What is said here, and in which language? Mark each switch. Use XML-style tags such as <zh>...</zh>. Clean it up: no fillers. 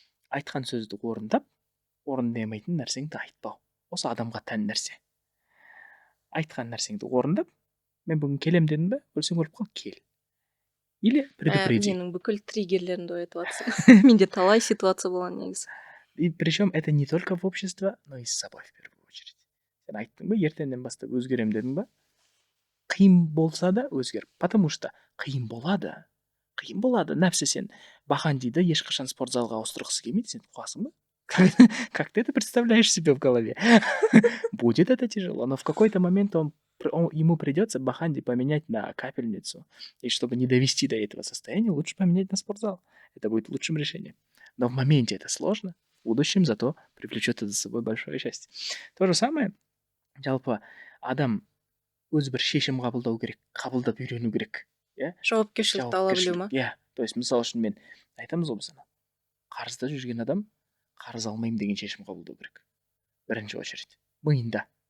<kk>Айтқан сөзді орындамайтын нәрсеңді айтпау. Осы адамға тән нәрсе. Айтқан нәрсеңді орындап, мен бүгін келем дедім бе, өлсең өліп қал, кел.</kk> <ru>Или предупреди.</ru> <kk>Менің бүкіл триггерлерімді оятып жатсың. Менде талай ситуация болған негізі.</kk> <ru>И причем это не только в обществе, но и с собой в первую очередь.</ru> <kk>Сен айттың ба, ертеңнен бастап өзгерем дедің ба? Қиын болса да өзгер.</kk> <ru>Потому что</ru> <kk>қиын болады. Нәпсі сен бахан дейді, ешқашан спортзалға ауыстырғысы келмейді, сен қуасың ба?</kk> <ru>Как ты это представляешь себе в голове? Будет это тяжело, но в какой-то момент ему придется баханди поменять на капельницу. И чтобы не довести до этого состояния, лучше поменять на спортзал. Это будет лучшим решением. Но в моменте это сложно. В будущем зато привлечет это за собой большое счастье. То же самое,</ru> <kk>жалпы адам өз бір шешім қабылдау керек, қабылдап үйрену керек. Жауапкершілікті ала білу ма? То есть, мысал үшін мен айтамыз ғой, қарызда жүрген адам қарыз алмаймын деген шешім қабылдау керек. Бірінші очередь. Миында.</kk>